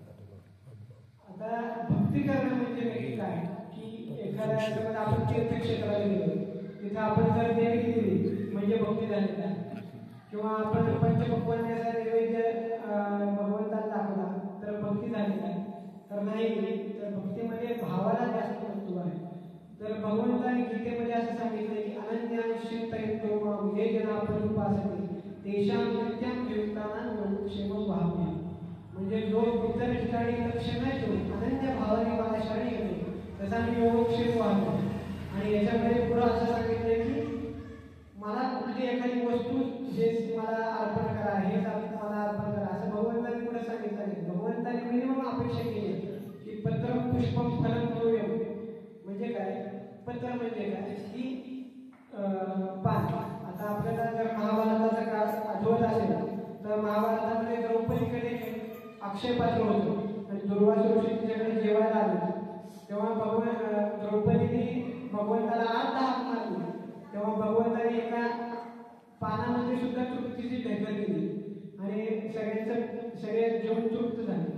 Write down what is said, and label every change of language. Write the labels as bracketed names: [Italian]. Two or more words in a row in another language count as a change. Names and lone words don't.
[Marathi] आता भक्ती करणं म्हणजे नक्की काय की एखाद्या आपण तीर्थक्षेत्राला गेलो तिथे आपण जर देणगी दिली म्हणजे भक्ती झाली का, किंवा आपण पंचपक्वान्याचा नैवेद्य भगवंताला दाखवला तर भक्ती झाली का, तर नाही. तर भक्तीमध्ये भावाला जास्त महत्व आहे. तर भगवंताने गीतेमध्ये असं सांगितलं की [Sanskrit] अनन्यान चिंतयन्तो मां ये जना परिउपासते तेषां नित्यं युक्तानां क्षेमं वहाम्यहम्. [Marathi] म्हणजे जो इतर ठिकाणी लक्ष नाही ठेवून अनन्य भावाने मला शरणी येतो तसा मी योगक्षेम वाहतो. आणि याच्यामध्ये पुढं असं सांगितलं की मला कुठली एखादी वस्तू जे मला अर्पण करा, हेच मला अर्पण करा असं भगवंतांनी पुढे सांगितलं नाही. भगवंतांनी मिनिमम अपेक्षा केली की [Sanskrit] पत्र पुष्पम फलम तोयम. [Marathi] म्हणजे काय? पत्र म्हणजे काय की पान. आता आपल्याला जर महाभारताचा काळ आठवत असेल तर महाभारतामध्ये द्रौपदीकडे अक्षय पात्र होतं आणि दुर्वासा ऋषी तिच्याकडे जेवायला आले तेव्हा द्रौपदीने भगवंताला आत हाक मारली तेव्हा भगवंताने एका पानामध्ये सुद्धा तृप्तीची ढेकल दिली आणि सगळे जेवण तृप्त झाले.